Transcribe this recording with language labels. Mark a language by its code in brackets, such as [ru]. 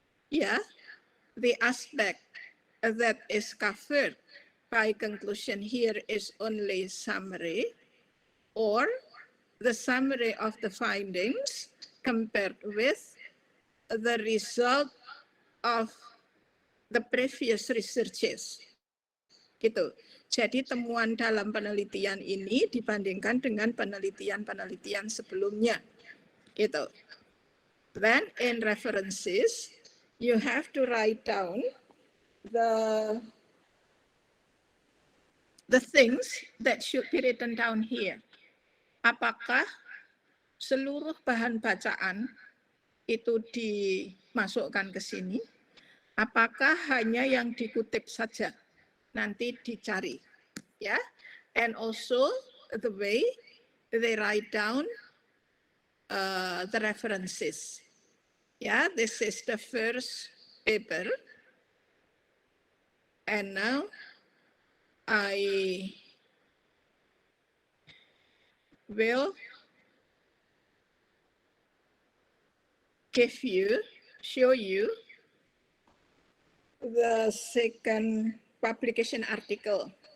[en] Yeah, the aspect that is covered by conclusion here is only summary, or the summary of the findings compared with the result of the previous researches. [id] Gitu. Jadi temuan dalam penelitian ini dibandingkan dengan penelitian-penelitian sebelumnya. Gitu. [en] Then in references, you have to write down the things that should be written down here. [id] Apakah seluruh bahan bacaan itu dimasukkan ke sini? Apakah hanya yang dikutip saja? Nanti dicari. Ya. [en] And also the way they write down the references. Yeah, this is the first paper. And now I will show you the second publication article.